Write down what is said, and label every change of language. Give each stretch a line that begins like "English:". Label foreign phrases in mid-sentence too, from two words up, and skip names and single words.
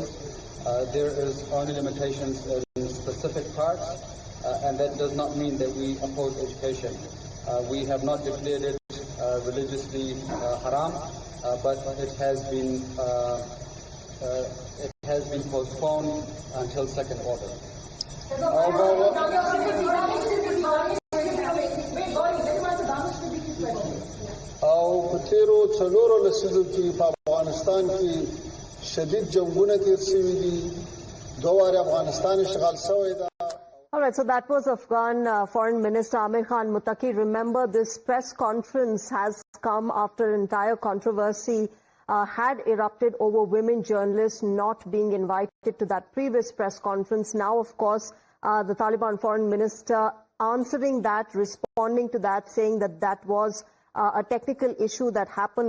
English: There is only limitations in specific parts, and that does not mean that we oppose education. We have not declared it religiously haram, but it has been postponed until second order.
Pashto: او په تیرو څلورو لسیزو کې په افغانستان کې شدید جنگونه تیر شوي دي. 2 واره افغانستان اشغال شوی دی.
English: All right, so that was Afghan Foreign Minister Amir Khan Muttaqi. Remember, this press conference has come after entire controversy had erupted over women journalists not being invited to that previous press conference. Now, of course, the Taliban Foreign Minister answering that, responding to that, saying that that was a technical issue that happened.